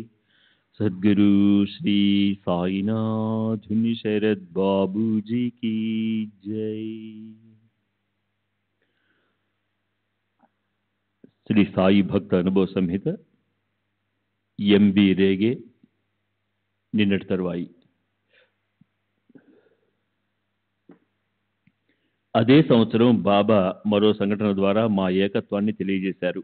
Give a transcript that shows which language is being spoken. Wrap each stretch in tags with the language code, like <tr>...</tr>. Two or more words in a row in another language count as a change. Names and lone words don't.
<hi>सद्गुरु श्री साईनाथ शरद बाबू जी की जय।</hi> <te>శ్రీ సాయి భక్త అనుభవ సంహిత ఎంబి రేగే నిన్నటి తరువాయి. అదే సంవత్సరం బాబా మరో సంఘటన ద్వారా మా ఏకత్వాన్ని తెలియజేశారు.</te>